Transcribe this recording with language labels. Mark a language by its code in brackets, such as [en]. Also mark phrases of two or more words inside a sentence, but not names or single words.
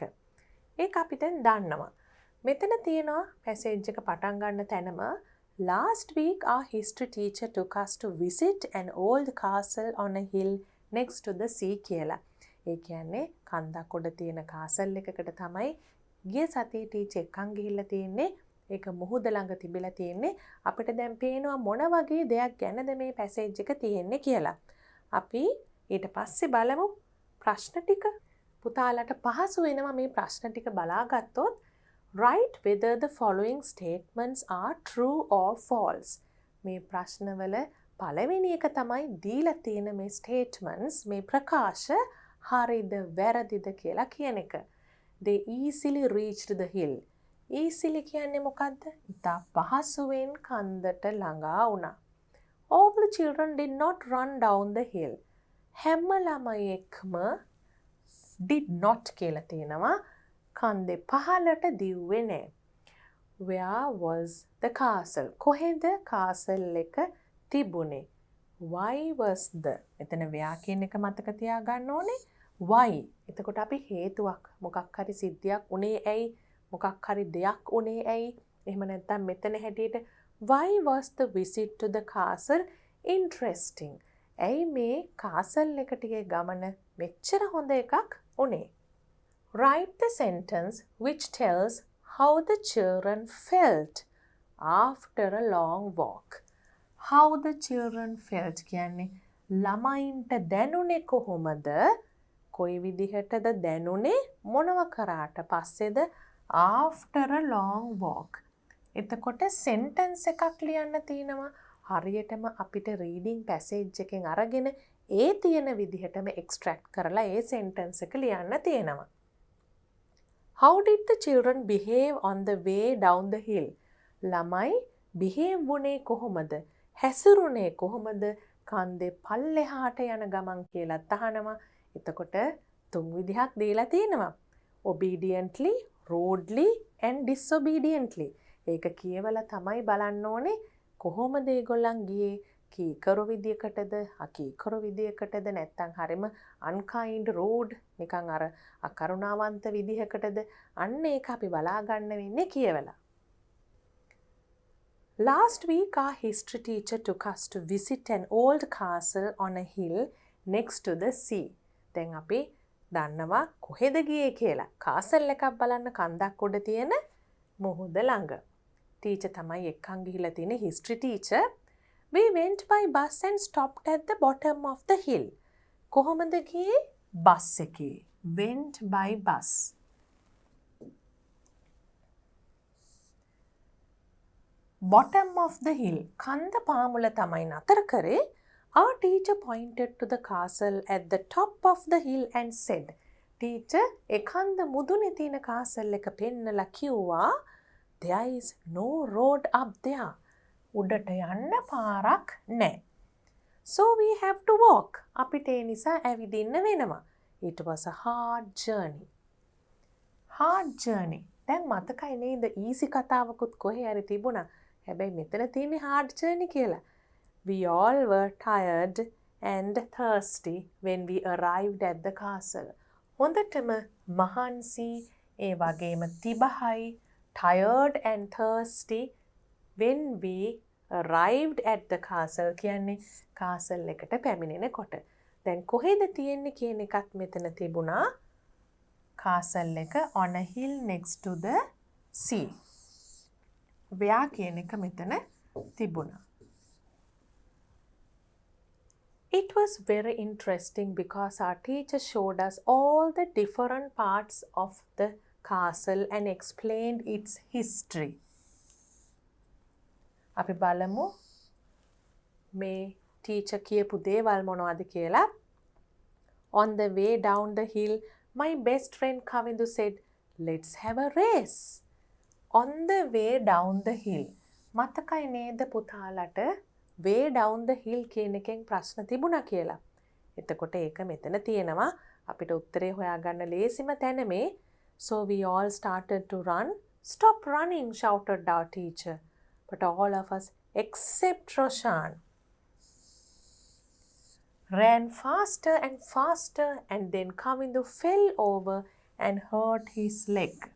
[si] ඒක අපි දැන් දන්නවා. මෙතන තියෙනවා පැසේජ් එක පටන් ගන්න තැනම [en] last week our history teacher took us to visit an old castle on a hill next to the sea [si] කියලා. ඒ කියන්නේ කන්දක් උඩ තියෙන කාසල් එකකට තමයි ගිය සතියේ ටීචර් එක්කන් ගිහිල්ලා තියෙන්නේ. ඒක මුහුද ළඟ තිබිලා තියෙන්නේ. අපිට දැන් පේනවා මොන වගේ දෙයක් ගැනද මේ පැසේජ් එක තියෙන්නේ කියලා. අපි ඊට පස්සේ බලමු ප්‍රශ්න ටික. පුතාලට පහසු වෙනවා මේ ප්‍රශ්න ටික බලාගත්තොත්. [en] Write whether the following statements are true or false. [si] මේ ප්‍රශ්නවල පළවෙනි එක තමයි දීලා තියෙන මේ statements මේ ප්‍රකාශ හරිද වැරදිද කියලා කියන එක. [en] They easily reached the hill. [si] easily කියන්නේ මොකද්ද? ඉතා පහසුවෙන් කන්දට ළඟා වුණා. [en] All the children did not run down the hill. [si] හැම ළමයෙක්ම [en] did not [si] කියලා තියෙනවා. කන්දේ පහළට දිව්වේ නෑ. [en] Where was the castle? [si] කොහෙද castle එක තිබුණේ? [en] Why was the? [si] එතන where කියන එක මතක තියාගන්න ඕනේ. Why? එතකොට අපි හේතුවක් මොකක් හරි සිද්ධියක් උනේ ඇයි? මොකක් හරි දෙයක් උනේ ඇයි? එහෙම නැත්නම් මෙතන හැටියට [en] why was the visit to the castle interesting? [si] ඇයි මේ castle එකට ගිය ගමන මෙච්චර හොඳ එකක් උනේ? [en] Write the sentence which tells how the children felt after a long walk. How the children felt [si] කියන්නේ ළමයින්ට දැනුනේ කොහොමද? කොයි විදිහටද දැනුනේ? මොනව කරාට පස්සේද? [en] After a long walk. [si] එතකොට sentence එකක් ලියන්න තියෙනවා. හරියටම අපිට [en] reading passage [si] එකෙන් අරගෙන ඒ තියෙන විදිහටම extract කරලා ඒ sentence එක ලියන්න තියෙනවා. [en] How did the children behave on the way down the hill? [si] ළමයි behave වුණේ කොහොමද? හැසිරුණේ කොහොමද? කන්දේ පල්ලෙහාට යන ගමන් කියලා අහනවා. එතකොට තුන් විදිහක් දීලා තියෙනවා. [en] Obediently, rudely and disobediently. [si] ඒක කියවලා තමයි බලන්න ඕනේ කොහොමද ඒගොල්ලන් ගියේ? කීකරු විදියකටද අකීකරු විදියකටද නැත්නම් හරිම [en] unkind rude [si] නිකන් අර අකරුණාවන්ත විදිහකටද? අන්න ඒක අපි බලා ගන්න වෙන්නේ කියවලා. [en] Last week our history teacher took us to visit an old castle on a hill next to the sea. [si] දැන් අපි දන්නවා කොහෙද ගියේ කියලා. කාසල් එකක් බලන්න කන්දක් උඩ තියෙන මුහුද ළඟ. ටීචර් තමයි එක්කන් ගිහිල්ලා තියෙන [en] history teacher. We went by bus and stopped at the bottom of the hill. [si] කොහොමද ගියේ? බස් එකේ. [en] Went by bus. Bottom of the hill. [si] කන්ද පාමුල තමයි නතර කරේ. [en] Our teacher pointed to the castle at the top of the hill and said, Teacher, [si] එකන්ද මුදුනේ තියෙන castle එක පෙන්නලා කිව්වා, [en] there is no road up there. [si] උඩට යන්න පාරක් නැහැ. [en] So we have to walk. [si] අපිට ඒ නිසා ඇවිදින්න වෙනවා. [en] It was a hard journey. Hard journey. [si] දැන් මතකයි නේද easy කතාවකුත් කොහේ හරි තිබුණා. හැබැයි මෙතන තියෙන්නේ [en] hard journey [si] කියලා. [en] We all were tired and thirsty when we arrived at the castle. [si] හොඳටම මහන්සි ඒ වගේම තිබහයි [en] tired and thirsty when we arrived at the castle [si] කියන්නේ castle එකට පැමිණෙනකොට. දැන් කොහෙද තියෙන්නේ කියන එකත් මෙතන තිබුණා. [en] castle එක on a hill next to the sea. [si] where කියන එක මෙතන තිබුණා. [en] It was very interesting because our teacher showed us all the different parts of the castle and explained its history. [si] අපි බලමු මේ teacher කියපු දේවල් මොනවද කියලා. [en] On the way down the hill, my best friend Kavindu said, let's have a race. On the way down the hill. [si] මතකයි නේද පුතාලට [en] way down the hill [si] කියන එකෙන් ප්‍රශ්න තිබුණා කියලා. එතකොට ඒක මෙතන තියෙනවා. අපිට උත්තරේ හොයාගන්න ලේසිම තැන මේ. [en] So we all started to run. Stop running, shouted our teacher. but all of us except Roshan ran faster and faster, and then Kavindu fell over and hurt his leg.